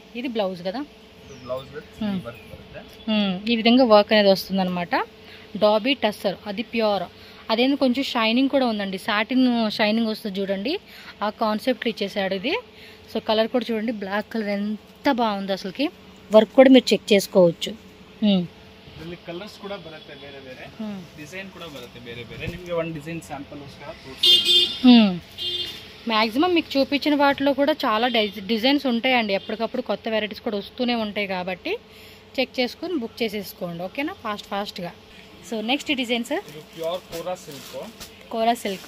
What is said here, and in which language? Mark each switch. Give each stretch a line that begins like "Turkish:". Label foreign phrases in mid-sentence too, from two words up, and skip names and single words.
Telugu: ఇది బ్లౌజ్ కదా, ఈ విధంగా వర్క్ అనేది వస్తుంది అనమాట. డాబీ టస్సర్, అది ప్యూర్. అదేంది కొంచెం షైనింగ్ కూడా ఉందండి,
English: satin shining
Telugu: వస్తుంది చూడండి, ఆ కాన్సెప్ట్ ఇచ్చేసాడు ఇది. సో కలర్ కూడా చూడండి,
English: black color
Telugu: ఎంత బాగుంది అసలుకి. వర్క్ కూడా మీరు చెక్ చేసుకోవచ్చు.
Kannada: ಕಲರ್ಸ್ ಕೂಡ ಬರುತ್ತೆ ಬೇರೆ ಬೇರೆ, ಡಿಸೈನ್ ಕೂಡ ಬರುತ್ತೆ ಬೇರೆ ಬೇರೆ. ನಿಮಗೆ ಒಂದು
English: design sample
Telugu: మ్యాక్సిమం మీకు చూపించిన వాటిలో కూడా చాలా డిజైన్స్ ఉంటాయండి. ఎప్పటికప్పుడు కొత్త వెరైటీస్ కూడా వస్తూనే ఉంటాయి కాబట్టి చెక్ చేసుకుని బుక్ చేసేసుకోండి, ఓకేనా, ఫాస్ట్గా. సో
English: next design
Telugu: సార్, ప్యూర్ కోరా సిల్క్. కోరా సిల్క్